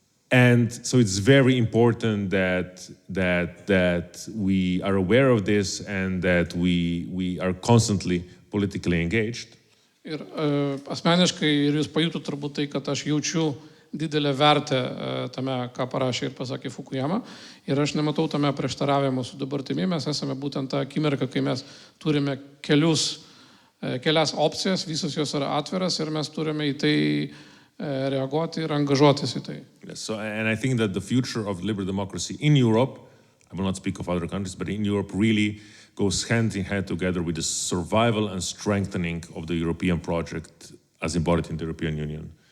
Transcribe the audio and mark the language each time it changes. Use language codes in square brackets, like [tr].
[en] And so it's very important that we are aware of this and that we are constantly politically engaged. [lt] Ir asmeniškai ir jūs pajutot turbūt tai, kad aš jaučiu didelę vertę tame, ką parašė ir pasakė Fukuyama. Ir aš nematau tame prieštaravimo su dabartimi. Mes esame būtent tą akimirką, kai mes turime kelias opcijas, visos jos yra atviras ir mes turime į tai reaguoti ir angažuotis į tai. [en] So, and I think that the future of liberal democracy in Europe, I will not speak of other countries, but in Europe really goes hand in hand together with the survival and strengthening of the European project as embodied in the European Union.